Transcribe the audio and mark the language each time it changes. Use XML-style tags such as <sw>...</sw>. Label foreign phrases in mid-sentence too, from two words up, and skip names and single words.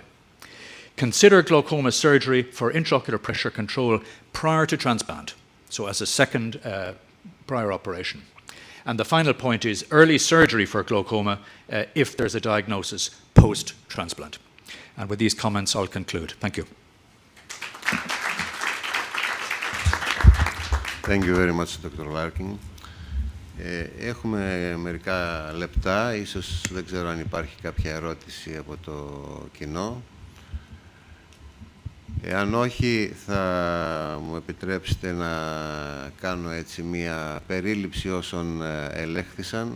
<en>Consider glaucoma surgery for intraocular pressure control prior to transplant, so as a second prior operation. And the final point is early surgery for glaucoma if there's a diagnosis post-transplant. And with these comments, I'll conclude. Thank you. Thank you very much, Dr. Larkin.</en> <el>Έχουμε μερικά λεπτά, ίσως δεν ξέρω αν υπάρχει κάποια ερώτηση από το κοινό. Εάν όχι, θα μου επιτρέψετε να κάνω έτσι μία περίληψη όσων ελέγχθησαν.</el>